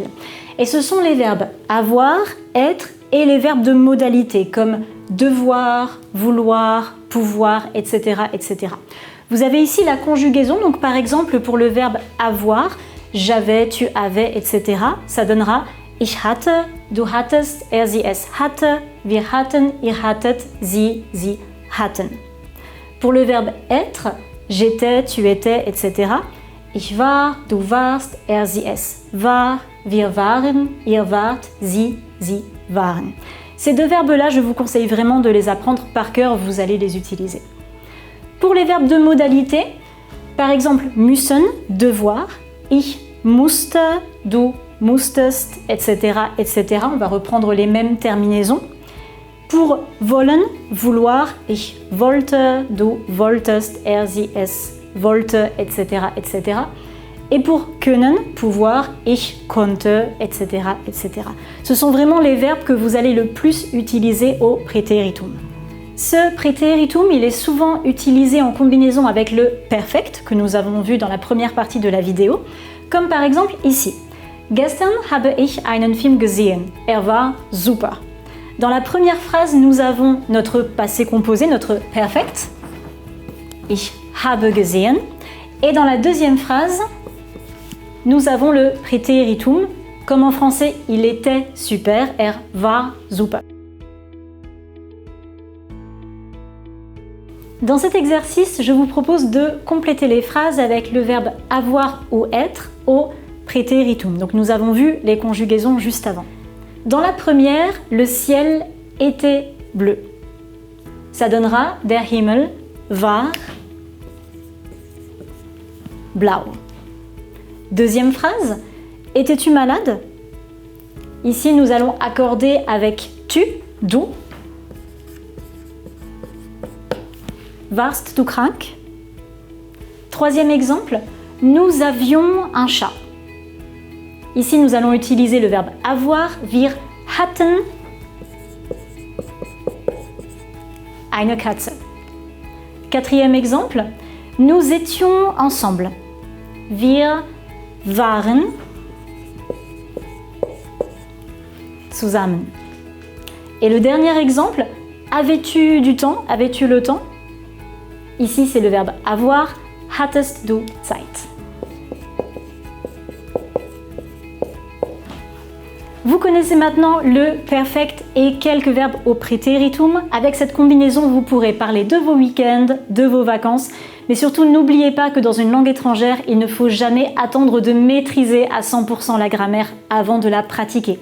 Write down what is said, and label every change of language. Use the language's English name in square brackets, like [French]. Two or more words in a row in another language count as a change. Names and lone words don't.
[French] Et ce sont les verbes avoir, être et les verbes de modalité comme devoir, vouloir, pouvoir, etc., etc. Vous avez ici la conjugaison, donc par exemple pour le verbe avoir, j'avais, tu avais, etc. Ça donnera [German] ich hatte, du hattest, sie es hatte, wir hatten, ihr hattet, sie hatten. [French] Pour le verbe être, j'étais, tu étais, etc. [German] Ich war, du warst, sie es war, wir waren, ihr wart, sie waren. [French] Ces deux verbes-là, je vous conseille vraiment de les apprendre par cœur, vous allez les utiliser. Pour les verbes de modalité, par exemple müssen, devoir, [German] ich musste, du musstest, [French] etc., etc. On va reprendre les mêmes terminaisons. [German] Pour wollen, vouloir, ich wollte, du wolltest, sie es wollte, [French] etc., etc. Et pour können, pouvoir, [German] ich konnte, [French] etc., etc. Ce sont vraiment les verbes que vous allez le plus utiliser au Präteritum. Ce Präteritum, il est souvent utilisé en combinaison avec le perfect que nous avons vu dans la première partie de la vidéo, comme par exemple ici. [German] Gestern habe ich einen Film gesehen. Er war super. [French] Dans la première phrase, nous avons notre passé composé, notre perfect. [German] Ich habe gesehen. [French] Et dans la deuxième phrase, nous avons le Präteritum, comme en français, il était super, [German] er war super. [French] Dans cet exercice, je vous propose de compléter les phrases avec le verbe avoir ou être au Präteritum. Donc nous avons vu les conjugaisons juste avant. Dans la première, le ciel était bleu. Ça donnera [German] der Himmel war blau. [French] Deuxième phrase, étais-tu malade? Ici, nous allons accorder avec tu, [German] du. Warst du krank? [French] Troisième exemple, nous avions un chat. Ici, nous allons utiliser le verbe avoir, [German] wir hatten eine Katze. [French] Quatrième exemple, nous étions ensemble. [German] Wir waren zusammen. [French] Et le dernier exemple, avais-tu du temps? Avais-tu le temps? Ici, c'est le verbe avoir, [German] hattest du Zeit. [French] Vous connaissez maintenant le perfect et quelques verbes au Präteritum. Avec cette combinaison, vous pourrez parler de vos week-ends, de vos vacances, mais surtout n'oubliez pas que dans une langue étrangère, il ne faut jamais attendre de maîtriser à 100% la grammaire avant de la pratiquer.